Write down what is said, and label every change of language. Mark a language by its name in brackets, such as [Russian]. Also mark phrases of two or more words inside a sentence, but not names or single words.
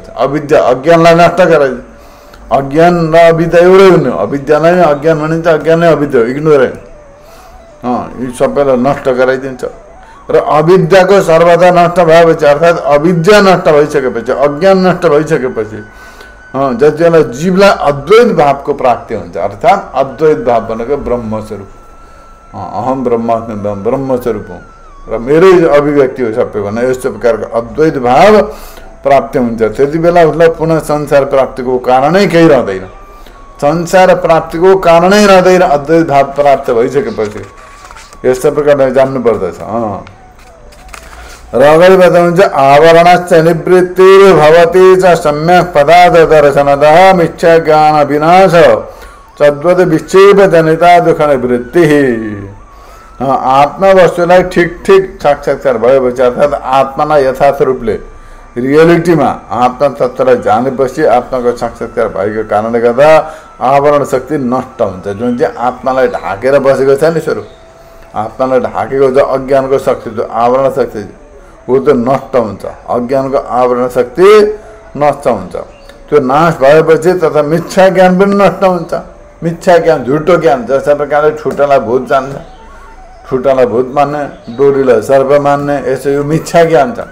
[Nepali] अविद्या अज्ञानलाई नष्ट गराइदिन्छ। अज्ञान र अविद्या एउटै हुनु, अविद्यालाई नै अज्ञान भनिन्छ, अज्ञान नै अविद्या हो, इग्नोरेन्ट। यी सबैलाई नष्ट गराइदिन्छ। र अविद्याको सर्वदा नष्ट भएपछि, अर्थात् अविद्या नष्ट भइसकेपछि, अज्ञान नष्ट भइसकेपछि जति बेला जीवलाई अद्वैत भावको प्राप्ति हुन्छ। अर्थात् अद्वैत भाव भनेको ब्रह्मस्वरूप, [Sanskrit] अहम ब्रह्मास्मि [Nepali] ब्रह्मस्वरूप हुँ र मेरै अभिव्यक्ति हो सबै भन्ने यस्तो प्रकारको अद्वैत भाव प्राप्ति हुन्छ। त्यति बेला उसलाई पुनः संसार प्राप्तिको कारणै केही रहँदैन। संसार प्राप्तिको कारणै रहँदैन अद्वैत भाव प्राप्त भइसकेपछि यस्तो प्रकारले जान्नु पर्दछ। र अगाडि बताउनुहुन्छ [Sanskrit] आवरणश्च निवृत्तिर्भवति च सम्यक् पदार्थ दर्शनतः मिथ्या ज्ञान विनाश तद्वत् विक्षेप जनिता दुःख निवृत्ति। [Nepali] आत्मा वस्तुलाई ठिक ठिक साक्षात्कार भएपछि अर्थात् आत्मालाई यथार्थ रूपले रियलिटीमा आत्मा तत्त्वलाई जानेपछि आत्माको साक्षात्कार भएको कारणले गर्दा आवरण शक्ति नष्ट हुन्छ। जुन चाहिँ आत्मालाई ढाकेर बसेको छ नि स्वरूप, आत्मालाई ढाकेको जो अज्ञानको शक्ति, जो आवरण शक्ति वो त नष्ट हुन्छ। अज्ञानको आवरण शक्ति नष्ट हुन्छ। त्यो नाश भएपछि तथा मिथ्या ज्ञान पनि नष्ट हुन्छ। मिथ्या ज्ञान झुटो ज्ञान, जस्तै प्रकारले ठुटालाई भूत जान्छ, ठुटालाई भूत मान्ने, डोरीलाई सर्प मान्ने, यसो यो मिथ्या ज्ञान छ।